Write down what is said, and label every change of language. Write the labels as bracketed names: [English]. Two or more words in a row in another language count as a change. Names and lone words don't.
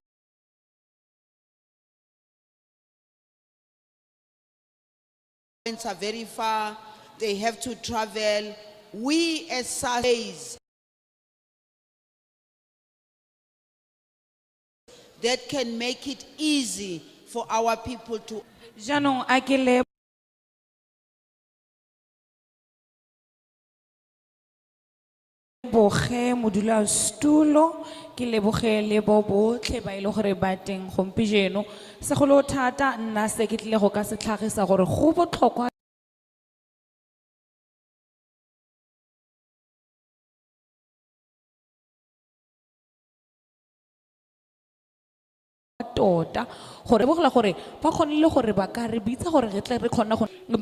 [English] Are very far, they have to travel. We as SARS that can make it easy for our people to. [Tswana] Jaanong a ke leboge modulasetulo, ke leboge le bo botlhe ba ile gore ba teng gompieno. Segolo thata nna se ke tlile go ka se tlhagisa gore go botlhokwa tota gore bogela gore ba kgonile gore ba ka re bitsa gore re tle re kgona go